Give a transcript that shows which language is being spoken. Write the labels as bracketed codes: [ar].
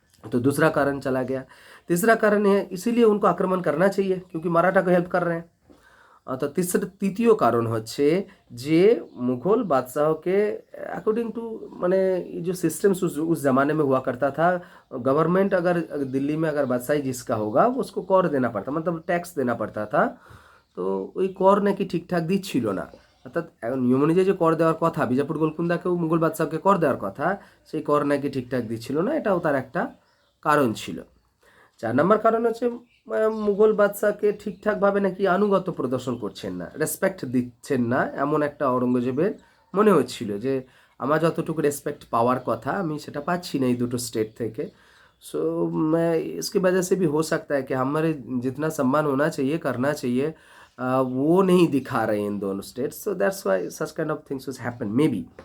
[hi] तो दूसरा कारण चला गया। तीसरा कारण है, इसीलिए उनको आक्रमण करना चाहिए क्योंकि मराठा को हेल्प कर रहे हैं। तो तृतीय कारण [bn] হচ্ছে যে [hi] मुगल बादशाहों के अकॉर्डिंग टू, माने जो सिस्टम्स उस ज़माने में हुआ करता था, गवर्नमेंट अगर दिल्ली में अगर बादशाही जिसका होगा उसको कर देना पड़ता, मतलब टैक्स देना पड़ता था। [bn] তো ওই কর নাকি ঠিকঠাক দিচ্ছিল না, অর্থাৎ নিয়ম অনুযায়ী যে কর দেওয়ার কথা, বিজাপুর গোলকুন্দাকেও মুঘল বাদশাহকে কর দেওয়ার কথা, সেই কর নাকি ঠিকঠাক দিচ্ছিল না, এটাও তার একটা কারণ ছিল। 4 নম্বর কারণ হচ্ছে মুঘল বাদশাহকে ঠিকঠাকভাবে নাকি আনুগত্য প্রদর্শন করছেন না, রেসপেক্ট দিচ্ছেন না, এমন একটা औरंगजेबের মনে হচ্ছিল যে আমার যতটুকু রেসপেক্ট পাওয়ার কথা আমি সেটা পাচ্ছি না এই দুটো স্টেট থেকে। [hi] सो मैं इसकी वजह से भी हो सकता है कि हमारे जितना सम्मान होना चाहिए, करना चाहिए, वो नहीं दिखा रहे इन दोनों states. [en] So that's why such kind of things will happen maybe.